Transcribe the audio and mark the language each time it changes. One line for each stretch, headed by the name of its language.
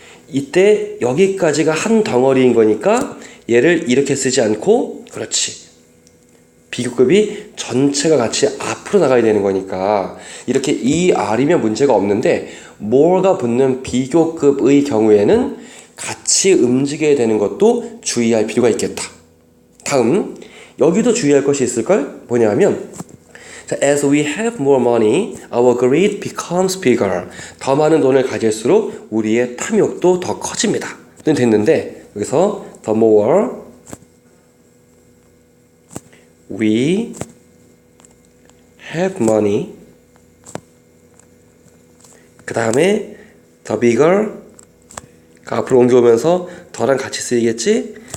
Korean: 이때 여기까지가 한 덩어리인 거니까 얘를 이렇게 쓰지 않고 그렇지 비교급이 전체가 같이 앞으로 나가야 되는 거니까 이렇게 ER이면 문제가 없는데 more가 붙는 비교급의 경우에는 같이 움직여야 되는 것도 주의할 필요가 있겠다. 다음 여기도 주의할 것이 있을걸? 뭐냐면
English: As we have more money, our greed becomes bigger.
Korean: 더 많은 돈을 가질수록 우리의 탐욕도 더 커집니다. 는 됐는데 여기서
English: the more we have money
Korean: 그 다음에
English: the bigger
Korean: 앞으로 옮겨오면서 더랑 같이 쓰이겠지?